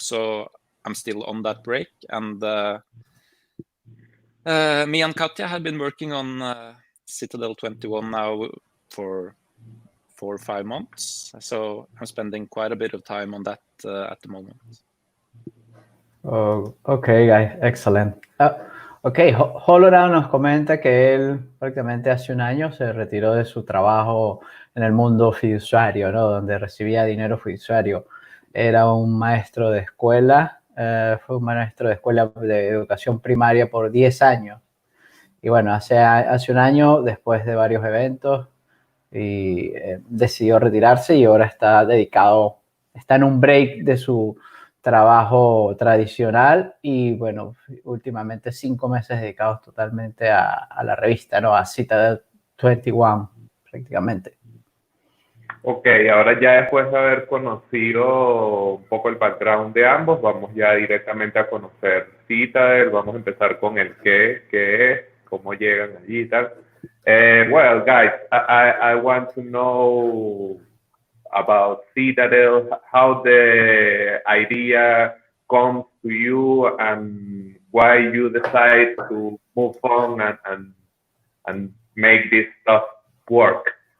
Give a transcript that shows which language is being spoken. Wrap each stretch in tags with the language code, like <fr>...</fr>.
<en>So I'm still on that break, and me and Katja have been working on Citadel21 now for 4 or 5 months. So I'm spending quite a bit of time on that at the moment. Oh, okay, guys, excellent.</en> <es>Ok, Hodlonaut nos comenta que él prácticamente hace un año se retiró de su trabajo en el mundo fiduciario, ¿no? Donde recibía dinero fiduciario. Era un maestro de escuela, fue un maestro de escuela de educación primaria por 10 años. Y bueno, hace un año, después de varios eventos, decidió retirarse y ahora está en un break de su trabajo tradicional y bueno, últimamente 5 meses dedicados totalmente a la revista, ¿no? A Citadel21 prácticamente. Ok, ahora ya después de haber conocido un poco el background de ambos, vamos ya directamente a conocer Citadel, vamos a empezar con el qué es, cómo llegan allí y tal.</es> <en>Well, guys, I want to know about Citadel, how the idea comes to you and why you decide to move on and make this stuff work.</en>